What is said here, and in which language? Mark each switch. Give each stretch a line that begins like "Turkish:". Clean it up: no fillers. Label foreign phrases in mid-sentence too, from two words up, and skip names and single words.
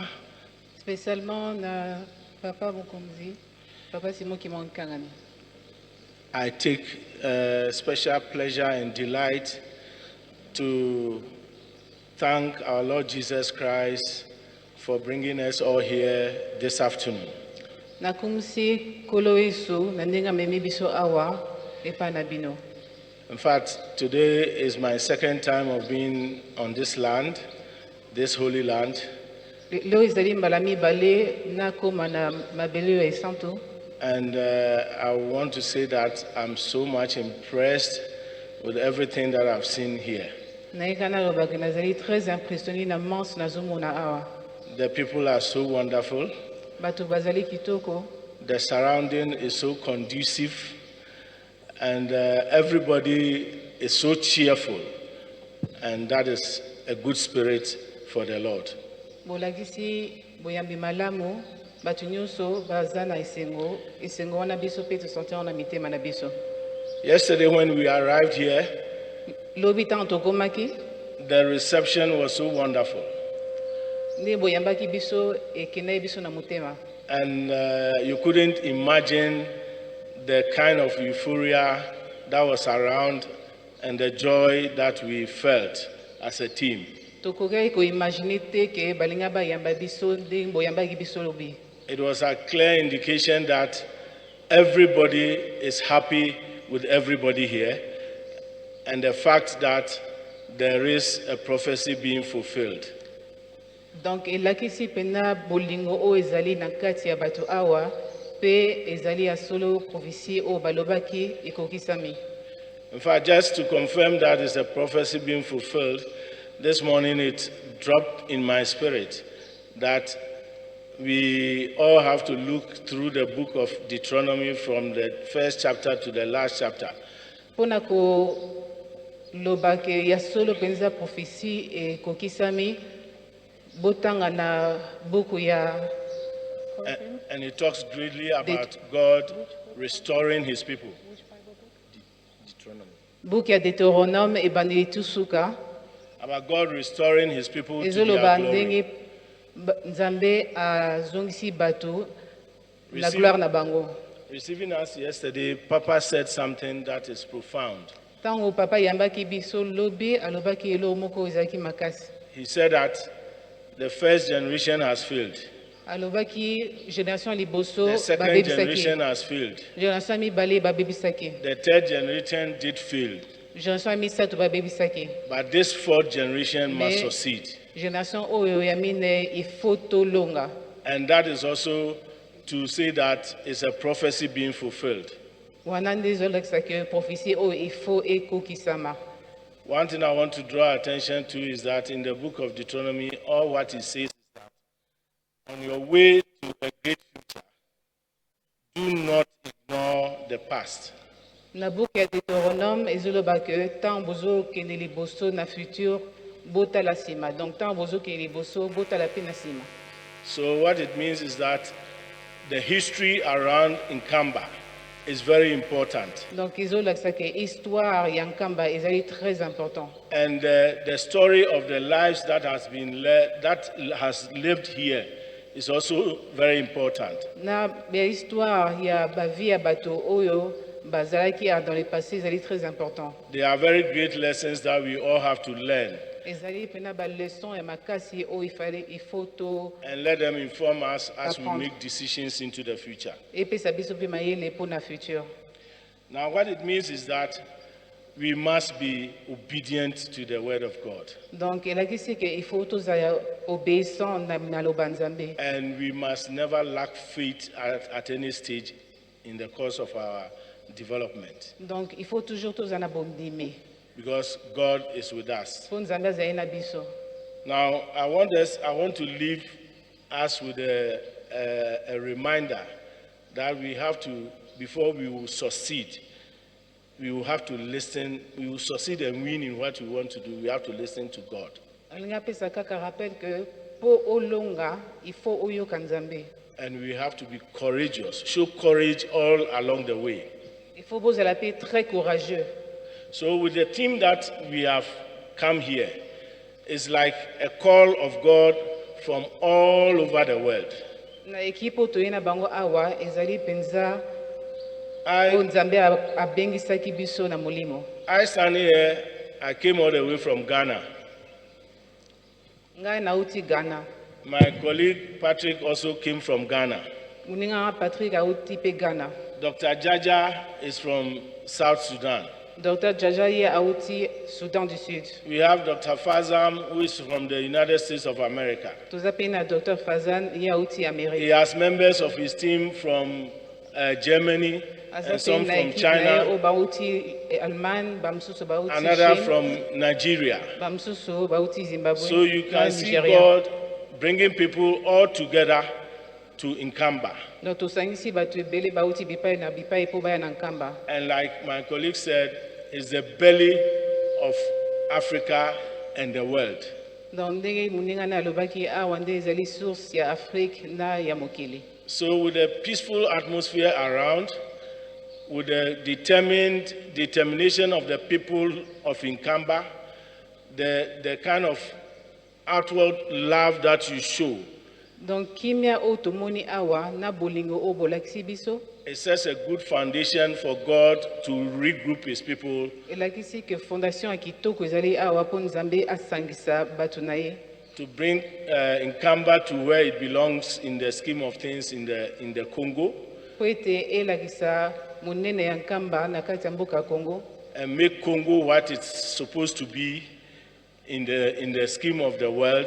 Lingala: Spécialement na Papa Mukomzi, Papa Simon Kimangani.
English: I take special pleasure and delight to thank our Lord Jesus Christ for bringing us all here this afternoon.
Lingala: Nakumsi koloesu nandenga memi biso awa epa na bino.
English: In fact, today is my second time of being on this land, this holy land.
Lingala: Lo izali mbala mibale nakoma na mabele ya santo.
English: And I want to say that I'm so much impressed with everything that I've seen here.
Lingala: Naikana lobaki nazali
French: très impressionné
Lingala: na mans nazomona awa.
English: The people are so wonderful.
Lingala: Bato bazali kitoko.
English: The surrounding is so conducive, and everybody is so cheerful, and that is a good spirit for the Lord.
Lingala: Bolagisi boyambi malamu batu nyonso bazana isengo wana biso pe to sentir na mitema na biso.
English: Yesterday when we arrived here,
Lingala: lobi tanto komaki,
English: the reception was so wonderful.
Lingala: Ne boyambaki biso ekene biso na mutema.
English: And you couldn't imagine the kind of euphoria that was around and the joy that we felt as a team. It was a clear indication that everybody is happy with everybody here, and the fact that there is a prophecy being fulfilled.
Lingala: Donc elakisi pena bolingo o ezali na kati ya bato awa pe ezali ya solo prophecy o balobaki ekokisami.
English: In fact, just to confirm that is a prophecy being fulfilled, this morning it dropped in my spirit that we all have to look through the book of Deuteronomy from the first chapter to the last chapter.
Lingala: Pona ko lobake ya solo penza prophecy ekokisami.
English: And it talks greatly about God restoring his people.
Lingala: Deutéronome
English: about God restoring his people to their glory.
Lingala: na gloire na bango.
English: Receiving us yesterday, Papa said something that is profound.
Lingala: Tango papa yambaki biso lobi alobaki elo moko ezalaki makasi.
English: He said that the first generation has failed.
Lingala: Alobaki génération liboso
English: The second generation
Lingala: babebisaki.
English: has failed.
Lingala: Génération mibale babebisaki.
English: The third generation did fail.
Lingala: Génération misato babebisaki.
English: But this fourth generation must
French: Mais-
English: succeed.
Lingala: Génération oyo ya mine
French: il faut
Lingala: tolonga.
English: And that is also to say that it's a prophecy being fulfilled.
Lingala: Wana nde ezolakisa ke prophétie oyo
French: il faut
Lingala: ekokisama.
English: One thing I want to draw attention to is that in the book of Deuteronomy, all what it says is that on your way to a great future, do not ignore the past.
Lingala: Na buku ya Deutéronome ezoloba ke tant bozokende liboso na futur botala nsima. Donc tant bozokende liboso botala mpe na nsima.
English: So what it means is that the history around nkamba is very important.
Lingala: Donc ezolakisa ke histoire ya nkamba ezali
French: très important.
English: And the story of the lives that has lived here is also very important.
Lingala: Na ba histoire ya ba vie ya bato oyo bazalaki
French: dans le passé
Lingala: ezali
French: très important.
English: There are very great lessons that we all have to learn
Lingala: Ezali pena ba leçon ya makasi oyo
French: il faut
Lingala: to
English: and let them inform us as we
French: Apprendre.
English: make decisions into the future.
Lingala: epesa biso mpe mayele mpo na futur.
English: Now, what it means is that we must be obedient to the word of God,
Lingala: Donc elakisi ke
French: il faut
Lingala: tozala obéissant na loba nzambe.
English: and we must never lack faith at any stage in the course of our development,
Lingala: Donc
French: il faut toujours
Lingala: tozala na bondimi
English: because God is with us.
Lingala: mpo nzambe azali na biso.
English: Now, I want to leave us with a reminder that we have to, before we will succeed, we will have to listen. We will succeed and win in what we want to do. We have to listen to God.
Lingala: alingi apesa kaka rappel ke mpo olonga
French: il faut
Lingala: oyoka nzambe.
English: And we have to be courageous, show courage all along the way.
French: Il faut
Lingala: bozala mpe
French: très courageux.
English: So with the theme that we have come here, it's like a call of God from all over the world.
Lingala: Na ekipe oyo toye na bango awa ezali mpenza
English: I,
Lingala: oyo nzambe abengisaki biso na molimo.
English: I stand here, I came all the way from Ghana.
Lingala: Ngai nauti Ghana.
English: My colleague Patrick also came from Ghana.
Lingala: Moninga Patrick auti mpe Ghana.
English: Dr. Jaja is from South Sudan.
Lingala: Dr. Jaja ye auti Soudan du Sud.
English: We have Dr. Fazam, who is from the United States of America.
Lingala: Toza mpe na Dr. Fazan ye auti
English: He
Lingala: Amérique.
English: has members of his team from Germany
Lingala: Aza
English: and some
Lingala: mpe na
English: from
Lingala: ekipe na ye
English: China,
Lingala: oyo bauti Allemagne, bamosusu bauti
English: another
Lingala: Chine,
English: from Nigeria.
Lingala: bamosusu bauti Zimbabwe,
English: So you
Lingala: na
English: can see
Lingala: Nigeria.
English: God bringing people all together to nkamba.
Lingala: Donc tosangisi bato ebele bauti bipai na bipai mpo baya na nkamba.
English: And like my colleague said, it's the belly of Africa and the world.
Lingala: Donc ndenge moninga na alobaki awa nde ezali source ya Afrique na ya mokili.
English: So with a peaceful atmosphere around, with the determination of the people of Nkamba, the kind of outward love that you show,
Lingala: Donc kimia oyo tomoni awa na bolingo oyo bolakisi biso
English: it sets a good foundation for God to regroup his people
Lingala: elakisi ke fondation ya kitoko ezali awa mpo nzambe asangisa bato na ye
English: to bring Nkamba to where it belongs in the scheme of things in the Congo,
Lingala: mpo ete elakisa monene ya nkamba na kati ya mboka ya Congo
English: and make Congo what it's supposed to be in the scheme of the world,